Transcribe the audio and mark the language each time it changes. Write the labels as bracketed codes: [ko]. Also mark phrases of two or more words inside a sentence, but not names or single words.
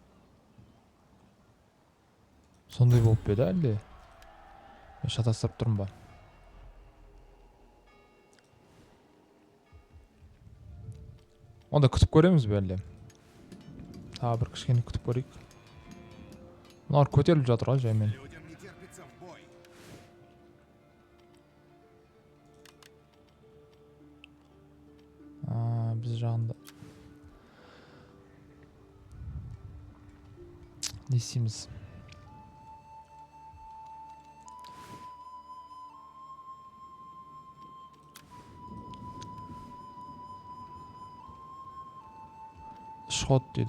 [kk] Сондай болып беді әлде? Мен шатастырып тұрмын ба? Онда күтіп көреміз бе әлде? Бір кішкене күтіп көрейік. Мыналар көтеріліп жатыр ғой жаймен. [ru] Людям не терпится в бой. [kk] Біз жағында. Не істейміз? Шот дейді.